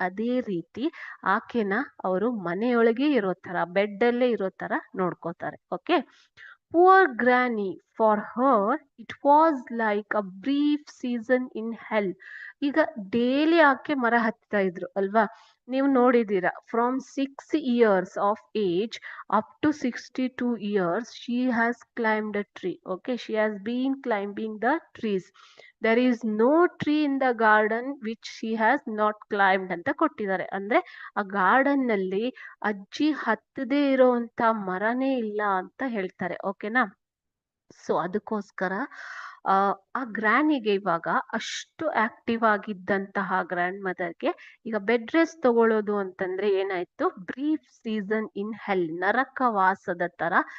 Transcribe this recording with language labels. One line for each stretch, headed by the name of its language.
Kannada: ಅದೇ ರೀತಿ ಆಕೆನ ಅವರು ಮನೆಯೊಳಗೆ ಇರೋ ತರ, ಬೆಡ್ ಅಲ್ಲೇ ಇರೋ ತರ ನೋಡ್ಕೋತಾರೆ.
English: Okay, poor granny, for her it was like a brief season in hell.
Kannada: ಈಗ ಡೈಲಿ ಆಕೆ ಮರ ಹತ್ತಾ ಇದ್ರು ಅಲ್ವಾ, ನೀವು ನೋಡಿದೀರಾ.
English: From 6 years of age up to 62 years she has climbed a tree. Okay, she has been climbing the trees. There is no tree in the garden which she has not climbed
Kannada: ಅಂತ ಕೊಟ್ಟಿದ್ದಾರೆ. ಅಂದ್ರೆ ಆ garden ನಲ್ಲಿ ಅಜ್ಜಿ ಹತ್ತದೇ ಇರೋಂತ ಮರನೇ ಇಲ್ಲ ಅಂತ ಹೇಳ್ತಾರೆ. ಓಕೆನಾ, ಸೊ ಅದಕ್ಕೋಸ್ಕರ ಆ ಗ್ರ್ಯಾನಿಗೆ ಇವಾಗ ಅಷ್ಟು ಆಕ್ಟಿವ್ ಆಗಿದ್ದಂತಹ ಗ್ರ್ಯಾಂಡ್ ಮದರ್ಗೆ ಈಗ ಬೆಡ್ ರೆಸ್ಟ್ ತಗೊಳ್ಳೋದು ಅಂತಂದ್ರೆ ಏನಾಯ್ತು?
English: brief season in hell,
Kannada: ನರಕವಾಸದ ತರ